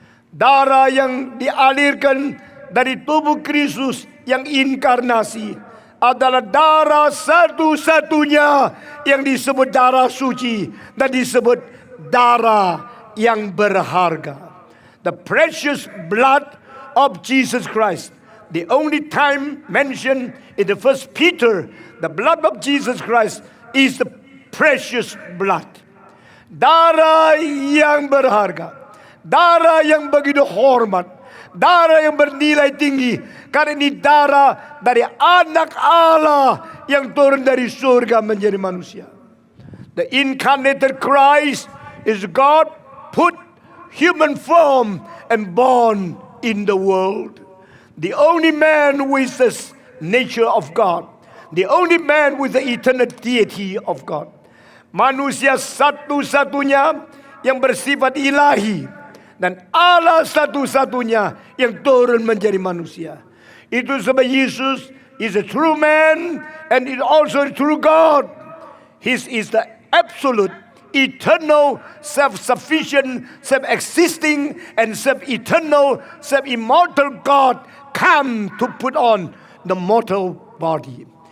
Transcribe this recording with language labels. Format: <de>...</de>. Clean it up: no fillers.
<id>Darah yang dialirkan dari tubuh Kristus yang inkarnasi adalah darah satu-satunya yang disebut darah suci dan disebut darah yang berharga.</id> <en>The precious blood of Jesus Christ. The only time mentioned in the first Peter, the blood of Jesus Christ is the precious blood.</en> <id>Darah yang berharga. Darah yang begitu hormat. Darah yang bernilai tinggi. Karena ini darah dari anak Allah yang turun dari surga menjadi manusia.</id> <en>The incarnated Christ is God put human form and born in the world. The only man with the nature of God. The only man with the eternal deity of God.</en> <id>Manusia satu-satunya yang bersifat ilahi. Dan Allah satu-satunya yang turun menjadi manusia. Itu sebab</id> <en>Yesus is a true man and is also a true God. He is the absolute, eternal, self-sufficient, self-existing, and self-eternal, self-immortal God come to put on the mortal body.</en>